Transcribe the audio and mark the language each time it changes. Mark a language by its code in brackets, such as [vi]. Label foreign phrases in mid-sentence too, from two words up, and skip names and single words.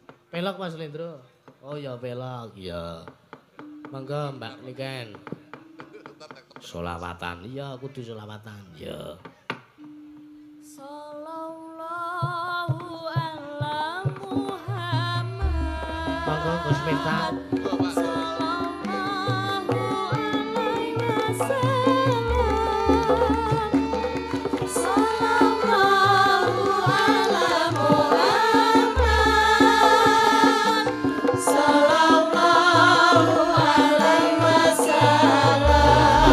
[jv] Pelok Mas Lendro. Oh ya pelok, ya. Monggo Mbak Niken. Solawatan, iya kudu solawatan, ya. [ar] صلى الله على محمد. [jv] Monggo Gus Miftah. [ar] صلى الله عليه وسلم. صلى الله على محمد. صلى الله عليه وسلم.